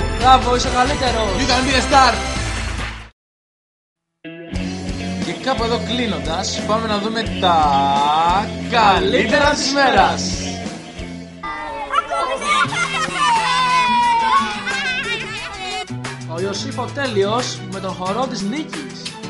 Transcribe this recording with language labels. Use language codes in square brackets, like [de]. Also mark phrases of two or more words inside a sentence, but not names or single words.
[el] Μπράβο, είσαι ο καλύτερος. [en] You can be a star! [el] Και κάπου εδώ κλείνοντας, πάμε να δούμε τα καλύτερα της ημέρας. Ιωσήφ ο Τέλειος με τον χορό της Νίκης.